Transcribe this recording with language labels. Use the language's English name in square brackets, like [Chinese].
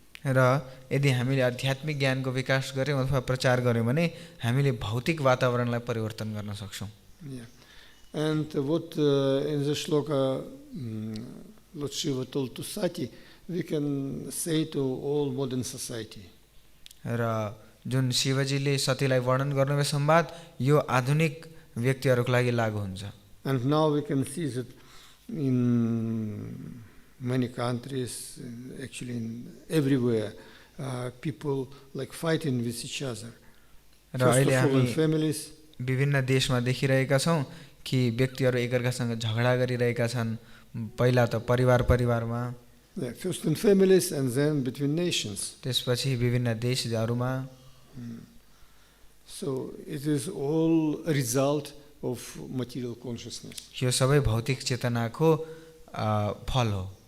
[Nepali] र यदि हामीले आध्यात्मिक ज्ञानको विकास गर्यौं अथवा प्रचार गर्यौं भने हामीले भौतिक वातावरणलाई परिवर्तन गर्न सक्छौं। [English] Yeah. And what in the shloka Lord Shiva told to Satī, we can say to all modern society. [Nepali] र जुन शिवजीले सतीलाई वर्णन गर्नुभयो संवाद, यो आधुनिक व्यक्तिहरूको लागि लागू हुन्छ। [English] And now we can see that in many countries, actually in everywhere, people like fighting with each other. First of all in families. [Nepali] विभिन्न देशमा देखिरहेका छौं कि व्यक्तिहरू एकअर्कासँग झगडा गरिरहेका छन्। पहिला त परिवारमा, [English] first in families and then between nations. [Nepali] त्यसपछि विभिन्न देशहरूमा। [English] So it is all a result of material consciousness. [Nepali] यो सबै भौतिक चेतनाको फल हो।